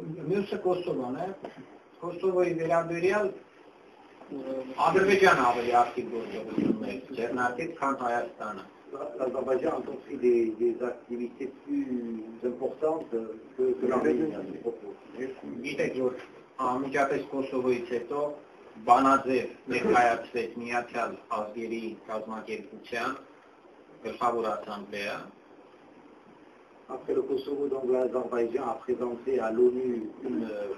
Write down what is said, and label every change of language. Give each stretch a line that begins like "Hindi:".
Armenian: Մյուսը Կոսովոն է, Կոսովոյի վերաբերյալ Ադրբեջանը ավելի ակտիվ գործողություններ ձեռնարկեց, քան Հայաստանը։
French: L'Azerbaïdjan a entrepris des activités plus importantes que l'Arménie à ce propos.
Armenian: Գիտեք, որ անմիջապես Կոսովոյից հետո Բանաձև ներկայացվեց Միացյալ Ազգերի կազմակերպության գլխավոր ասամբլեա։
French: Après le Kosovo, donc l'Azerbaïdjan a présenté à l'ONU une